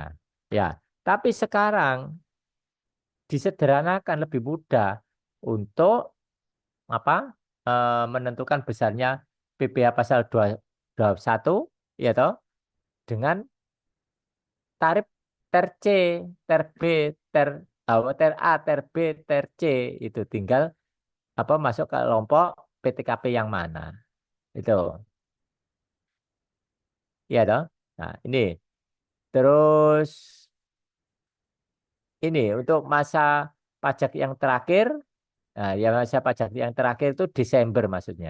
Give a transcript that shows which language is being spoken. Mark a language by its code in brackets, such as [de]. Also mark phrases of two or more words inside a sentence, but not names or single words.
[id] Ya, tapi sekarang disederhanakan lebih mudah untuk apa menentukan besarnya PPh pasal 21 ya toh dengan tarif ter C, ter B, ter ter A, ter B, ter C itu tinggal masuk ke kelompok PTKP yang mana. Itu. Iya toh. Nah, ini. Terus ini untuk masa pajak yang terakhir, nah, yang masa pajak yang terakhir itu Desember maksudnya.